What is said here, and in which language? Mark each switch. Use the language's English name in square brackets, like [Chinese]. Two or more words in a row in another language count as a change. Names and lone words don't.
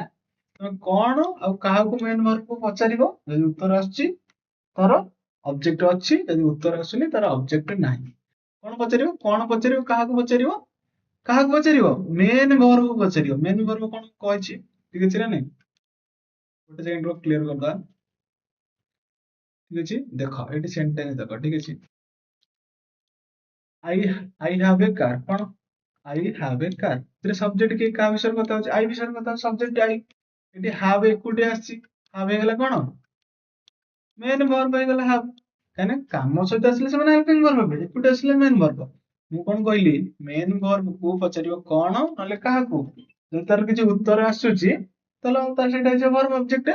[Odia] ତମେ କଣ ଆଉ କାହାକୁ [English] main verbକୁ [Odia] ପଚାରିବ, ଯଦି ଉତ୍ତର ଆସୁଛି ତାର ଅବଜେକ୍ଟ ଅଛି, ଯଦି ଉତ୍ତର ଆସୁନି ତାର ଅବଜେକ୍ଟ ନାହିଁ। କଣ ପଚାରିବ, କଣ ପଚାରିବ, କାହାକୁ ପଚାରିବ, କାହାକୁ ପଚାରିବ, [English] main verbକୁ [Odia] ପଚାରିବ। [English] main verb [Odia] କଣ କହିଛି, ଠିକ ଅଛି ନା ନାଇଁ? ଗୋଟେ ସେକେଣ୍ଡ ରୁହ, କ୍ଲିୟର କରିଦବା। ଠିକ ଅଛି, ଦେଖ ଏଠି ସେଣ୍ଟେନ୍ସ ଦେଖ, ଠିକ ଅଛି। [English] I have a car, କଣ I have a car, [Odia] ଏଥିରେ ସବଜେକ୍ଟ କିଏ, କାହା ବିଷୟରେ କଥା ହଉଛି, I ବିଷୟରେ କଥା ହଉଛି, ସବଜେକ୍ଟ I। ଏଠି have ଏକୁଟିଆ ଆସିଛି, have ହେଇଗଲା କଣ [English] main verb [Odia] ହେଇଗଲା have, କାହିଁକିନା କାମ ସହିତ ଆସିଲେ ସେମାନେ [English] helping verb [Odia] ହେବେ, ଏକୁଟିଆ ଆସିଲେ [English] main verb. [Odia] ମୁଁ କଣ କହିଲି, [English] main verbକୁ [Odia] ପଚାରିବ କଣ ନହେଲେ କାହାକୁ, ଯଦି ତାର କିଛି ଉତ୍ତର ଆସୁଛି ତାହେଲେ ତାର ସେଇଟା ହେଇଯିବ [English] verb object.